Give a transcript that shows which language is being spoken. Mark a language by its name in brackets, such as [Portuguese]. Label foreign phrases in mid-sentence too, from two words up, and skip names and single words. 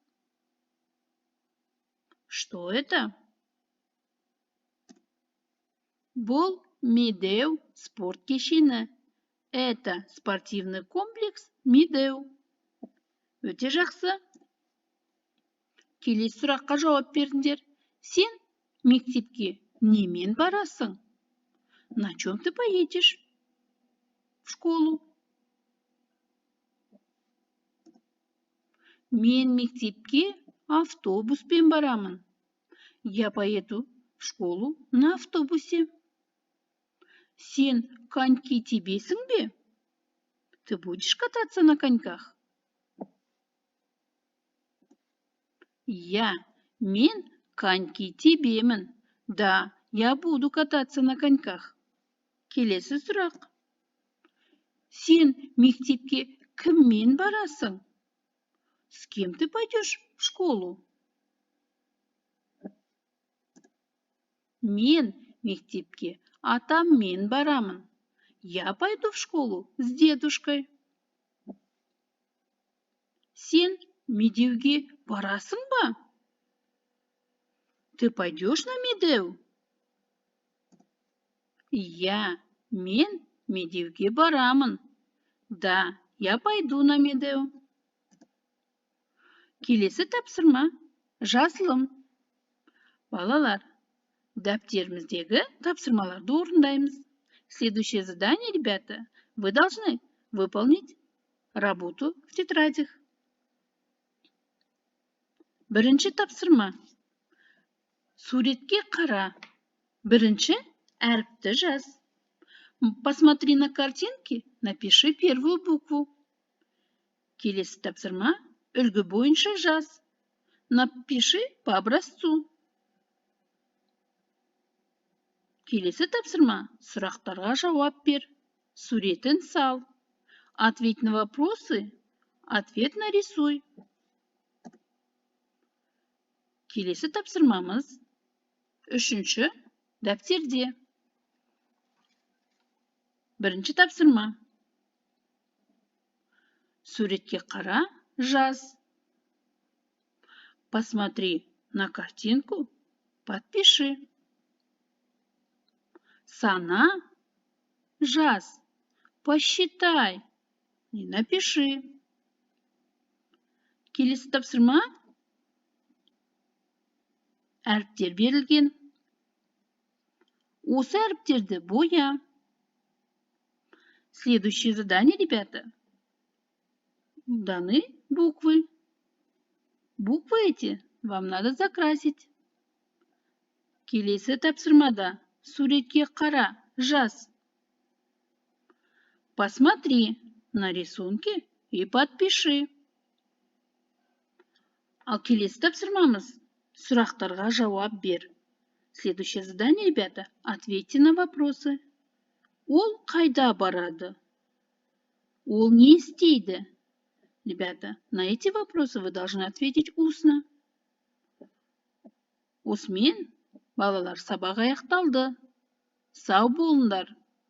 [Russian] Что это? [Kazakh] Бұл Медеу спорт кешені. [Russian] Это спортивный комплекс Медеу. [Kazakh] Өте жақсы. Келесі сұраққа жауап беріңдер. Сен мектепке немен барасың? [Russian] На чем ты поедешь в школу? [Kazakh] Мен мектепке автобуспен барамын. [Russian] Я поеду в школу на автобусе. [Kazakh] Сен коньки тебесің бе? [Russian] Ты будешь кататься на коньках? [Kazakh] Мен коньки тебемін. [Russian] Да, я буду кататься на коньках. Келесі сұрақ. [Kazakh] Сен мектепке кіммен барасың? [Russian] С кем ты пойдешь в школу? [Kazakh] Мен мектепке атаммен барамын. [Russian] Я пойду в школу с дедушкой. [Kazakh] Сен Медеуге барасың ба? [Russian] Ты пойдешь на Медеу? [Kazakh] Мен Медеуге барамын. [Russian] Да, я пойду на Медеу. [Kazakh] Келесі тапсырма. Жазылым. Балалар, дәптеріміздегі тапсырмаларды орындаймыз. [Russian] Следующее задание, ребята, вы должны выполнить работу в тетрадях. [Kazakh] Бірінші тапсырма. Суретке қара. Бірінші әріпті жаз. [Russian] Посмотри на картинки, напиши первую букву. [Kazakh] Келесі тапсырма үлгі бойынша жаз. [Russian] Напиши по образцу. [Kazakh] Келесі тапсырма сұрақтарға жауап бер. Суретін сал. [Russian] Ответь на вопросы. Ответ нарисуй. [Kazakh] Келесі тапсырмамыз үшінші дәптерде. Бірінші тапсырма. Суретке қара, жаз. [Russian] Посмотри на картинку, подпиши. [Kazakh] Сана, жаз. [Russian] Посчитай и напиши. [Kazakh] Келесі тапсырма. Әріптер берілген. Осы әріптерді боя. [Russian] Следующее задание, ребята. Даны буквы. Буквы эти вам надо закрасить. [Kazakh] Келесі тапсырмада суретке қара, жаз. [Russian] Посмотри на рисунки и подпиши. [Kazakh] Ал келесі тапсырмамыз сұрақтарға жауап бер. [Russian] Следующее задание, ребята. Ответьте на вопросы. [Kazakh] Ол қайда барады? Ол не істейді? [Russian] Ребята, на эти вопросы вы должны ответить устно. [Kazakh] Осымен балалар сабақ аяқталды. Сау болыңдар.